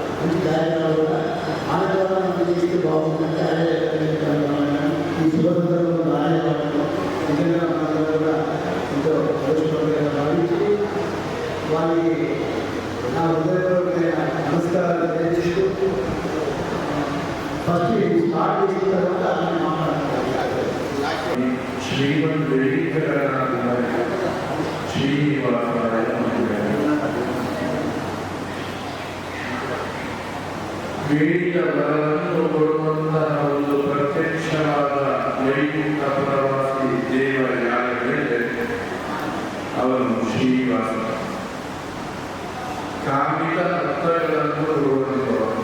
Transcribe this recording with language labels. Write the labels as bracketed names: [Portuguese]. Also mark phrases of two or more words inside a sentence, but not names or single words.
[Telugu] ఆమె ద్వారా మనం చేస్తే బాగుందంటే అదే ఈ శుభసందర్భంలో రాయవాళ్ళు నిజంగా మనందరూ కూడా ఎంతో సంతోషపడగా భావించి వారికి నా హృదయపూర్వకమైన నమస్కారాలు తెలియజేస్తూ ఫస్ట్ స్టార్ట్ చేసిన తర్వాత మాట్లాడతాను. [Kannada] శ్రీమద్ శ్రీనివాసరాయ ವೇದಿಕ ಬಲವನ್ನು ಕೊಡುವಂತಹ ಒಂದು ಪ್ರತ್ಯಕ್ಷವಾದ ವೈಕುಂಠ ಪ್ರವಾಸಿ ದೇವ ಯಾರಿದ್ರೆ ಅವನು ಶ್ರೀನಿವಾಸ. ಕಾಮಿತ ಅರ್ಥಗಳನ್ನು ಕೊಡುವಂಥವನು.